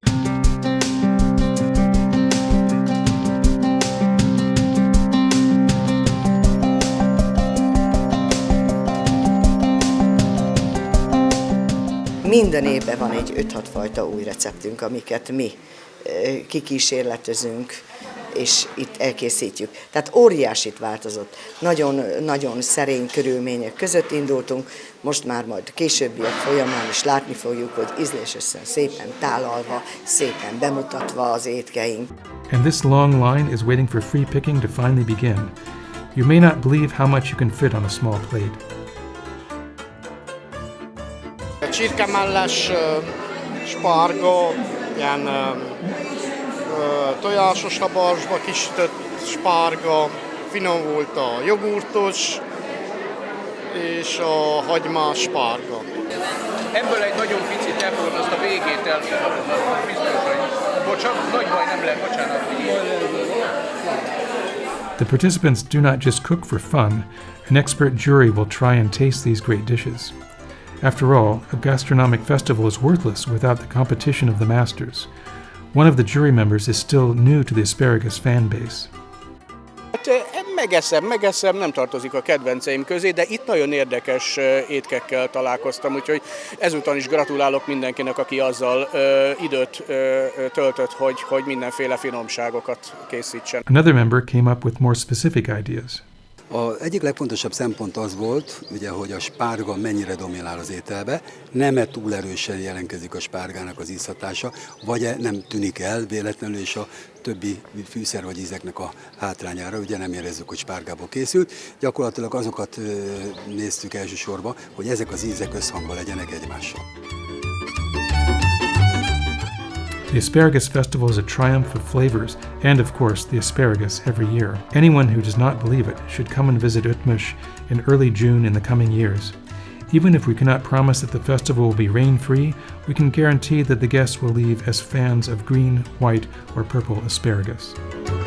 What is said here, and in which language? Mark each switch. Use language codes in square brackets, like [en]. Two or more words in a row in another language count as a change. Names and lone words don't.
[hu] Minden évben van egy 5-6 fajta új receptünk, amiket mi kikísérletezünk, és itt elkészítjük. Tehát óriásit változott. Nagyon szerény körülmények között indultunk, most már majd későbbiek folyamán is látni fogjuk, hogy ízlésesen szépen tálalva, szépen bemutatva az étkeink. [en] And this long line is waiting for free picking to finally begin. You may not believe how much you can fit on a small plate. [hu] Csirkemelles, spárga, ilyen tojásos habarsba kisütött spárga, finom volt a jogurtos és a hagymás spárga. Ebből egy nagyon picit ebből azt a végét elfogadom, biztos, hogy bocsánat, nagy baj nem lehet, bocsánat. [en] The participants do not just cook for fun. An expert jury will try and taste these great dishes. After all, a gastronomic festival is worthless without the competition of the masters. One of the jury members is still new to the asparagus fan base. [hu] Megeszem, nem tartozik a kedvenceim közé, de itt nagyon érdekes étkekkel találkoztam, úgyhogy ezúton is gratulálok mindenkinek, aki azzal időt töltött, hogy mindenféle finomságokat készítsen. [en] Another member came up with more specific ideas. [hu] Az egyik legfontosabb szempont az volt, ugye, hogy a spárga mennyire dominál az ételbe, nem túl erősen jelentkezik a spárgának az ízhatása, vagy nem tűnik el véletlenül, és a többi fűszer vagy ízeknek a hátrányára, ugye nem érezzük, hogy spárgából készült. Gyakorlatilag azokat néztük elsősorban, hogy ezek az ízek összhangban legyenek egymással. [en] The Asparagus Festival is a triumph of flavors and, of course, the asparagus every year. Anyone who does not believe it should come and visit Öttömös in early June in the coming years. Even if we cannot promise that the festival will be rain-free, we can guarantee that the guests will leave as fans of green, white, or purple asparagus.